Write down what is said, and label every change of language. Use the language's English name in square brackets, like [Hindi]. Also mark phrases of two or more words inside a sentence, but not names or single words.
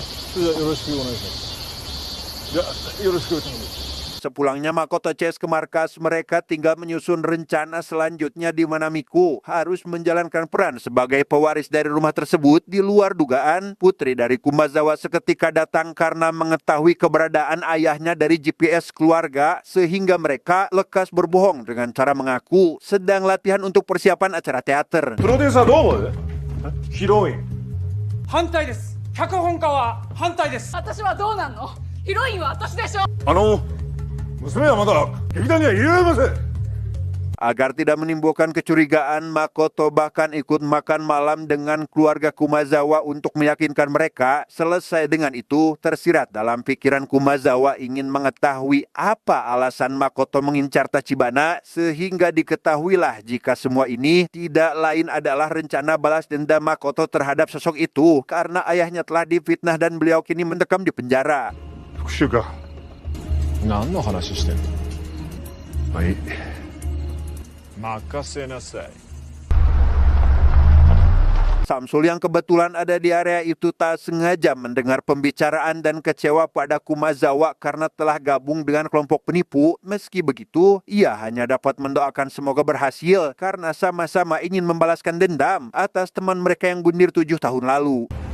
[Indonesian] Sepulangnya Makoto CS ke markas, mereka tinggal menyusun rencana selanjutnya di mana Miku harus menjalankan peran sebagai pewaris dari rumah tersebut. Di luar dugaan, putri dari Kumazawa seketika datang karena mengetahui keberadaan ayahnya dari GPS keluarga, sehingga mereka lekas berbohong dengan cara mengaku sedang latihan untuk persiapan acara teater. [Japanese] プロデューサーどう思う？ヒロイン。反対です。脚本家は反対です。私はどうなんの？ヒロインは私でしょ。娘はまだ劇団には入れられません。 [Indonesian] Agar tidak menimbulkan kecurigaan, Makoto bahkan ikut makan malam dengan keluarga Kumazawa untuk meyakinkan mereka. Selesai dengan itu, tersirat dalam pikiran Kumazawa ingin mengetahui apa alasan Makoto mengincar Tachibana, sehingga diketahuilah jika semua ini tidak lain adalah rencana balas dendam Makoto terhadap sosok itu karena ayahnya telah difitnah dan beliau kini mendekam di penjara. [Japanese] 復讐か。何の話してんの？はい。任せなさい。 [Indonesian] Samsul yang kebetulan ada di area itu tak sengaja mendengar pembicaraan dan kecewa pada Kumazawa karena telah gabung dengan kelompok penipu. Meski begitu, ia hanya dapat mendoakan semoga berhasil karena sama-sama ingin membalaskan dendam atas teman mereka yang bunuh 7 tahun lalu.